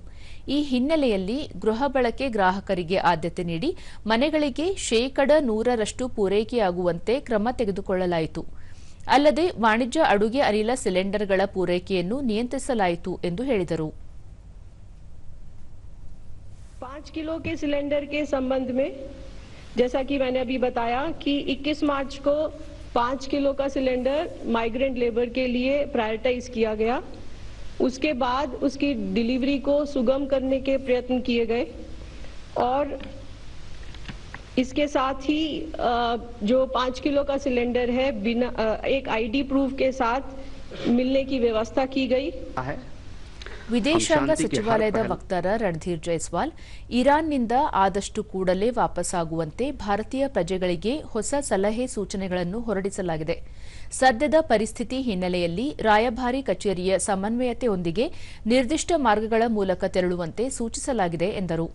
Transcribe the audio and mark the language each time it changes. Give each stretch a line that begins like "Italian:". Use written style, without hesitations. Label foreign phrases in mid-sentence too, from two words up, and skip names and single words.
Kannada: ಈ ಹಿನ್ನೆಲೆಯಲ್ಲಿ ಗೃಹ ಬಳಕೆ ಗ್ರಾಹಕರಿಗೆ ಆದ್ಯತೆ ನೀಡಿ ಮನೆಗಳಿಗೆ 100% ಪೂರೈಕೆಯಾಗುವಂತೆ ಕ್ರಮ ತೆಗೆದುಕೊಳ್ಳಲಾಯಿತು. ಅಲ್ಲದೆ ವಾಣಿಜ್ಯ ಅಡುಗೆ ಅನಿಲ ಸಿಲಿಂಡರ್ಗಳ ಪೂರೈಕೆಯನ್ನು ನಿಯಂತ್ರಿಸಲಾಯಿತು ಎಂದು ಹೇಳಿದರು.
Hindi: 5 किलो के सिलेंडर के संबंध में जैसा कि मैंने अभी बताया कि 21 मार्च को 5 किलो का सिलेंडर
English: migrant labour
Hindi: के लिए प्रायोरिटाइज किया गया. उसके बाद उसकी डिलीवरी को सुगम करने के प्रयत्न किए गए और इसके साथ ही जो 5 किलो का सिलेंडर है बिना एक
English: ID proof
Hindi: के साथ मिलने की व्यवस्था की गई है.
Kannada: ವಿದೇಶಾಂಗ ಸಚಿವಾಲಯದ ವಕ್ತಾರ ರಣಧೀರ್ ಜೈಸ್ವಾಲ್, ಇರಾನ್ನಿಂದ ಆದಷ್ಟು ಕೂಡಲೇ ವಾಪಸ್ಸಾಗುವಂತೆ ಭಾರತೀಯ ಪ್ರಜೆಗಳಿಗೆ ಹೊಸ ಸಲಹೆ ಸೂಚನೆಗಳನ್ನು ಹೊರಡಿಸಲಾಗಿದೆ. ಸದ್ಯದ ಪರಿಸ್ಥಿತಿ ಹಿನ್ನೆಲೆಯಲ್ಲಿ ರಾಯಭಾರಿ ಕಚೇರಿಯ ಸಮನ್ವಯತೆಯೊಂದಿಗೆ ನಿರ್ದಿಷ್ಟ ಮಾರ್ಗಗಳ ಮೂಲಕ ತೆರಳುವಂತೆ ಸೂಚಿಸಲಾಗಿದೆ ಎಂದರು.